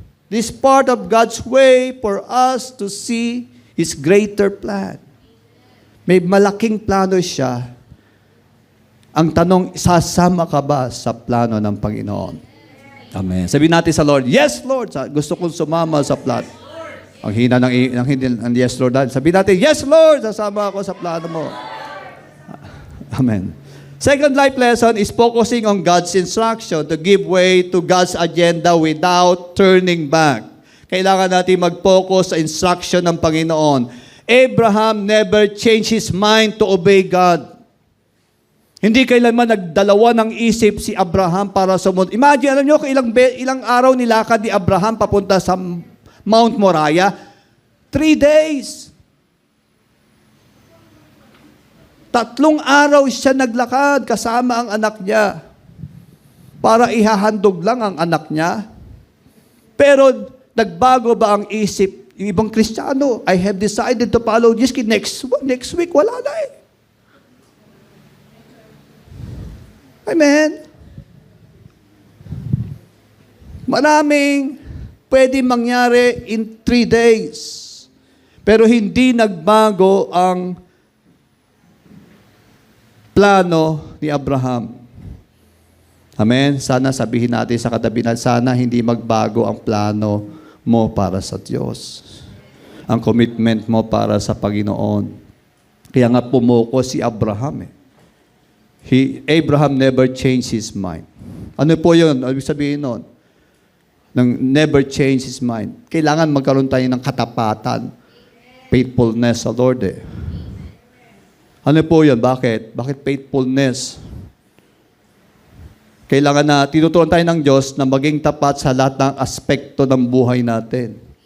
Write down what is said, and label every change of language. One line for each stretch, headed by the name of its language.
English: This part of God's way for us to see His greater plan.
Filipino: May malaking plano siya. Ang tanong, sasama ka ba sa plano ng Panginoon? Amen. Sabihin natin sa Lord,
English: yes, Lord.
Filipino: Gusto kong sumama sa plano. Ang hina ng
English: yes, Lord.
Filipino: Sabihin natin,
English: yes, Lord.
Filipino: Sasama ako sa plano mo. Amen.
English: Second life lesson is focusing on God's instruction to give way to God's agenda without turning back.
Filipino: Kailangan natin mag-focus sa instruction ng Panginoon.
English: Abraham never changed his mind to obey God.
Filipino: Hindi kailanman nagdalawa ng isip si Abraham para sumunod. Imagine, alam nyo, ilang araw nilakad ni Abraham papunta sa Mount Moriah?
English: 3 days.
Filipino: 3 araw siya naglakad kasama ang anak niya. para ihahandog lang ang anak niya. Pero nagbago ba ang isip yung ibang Kristiyano?
English: I have decided to follow Jesus. Next week,
Filipino: wala na eh. Amen. Maraming pwede mangyari
English: in 3 days.
Filipino: Pero hindi nagbago ang plano ni Abraham. Amen? Sana sabihin natin sa katabi na, sana hindi magbago ang plano mo para sa Diyos. Ang commitment mo para sa Panginoon. Kaya nga pumuko si Abraham eh.
English: Abraham never changed his mind.
Filipino: Ano po yun? Ano sabihin nun?
English: Nang never change his mind.
Filipino: Kailangan magkaroon tayo ng katapatan. Faithfulness sa Lord eh. Ano po yun? Bakit? Bakit faithfulness? Kailangan na tinuturuan tayo ng Diyos na maging tapat sa lahat ng aspekto ng buhay natin.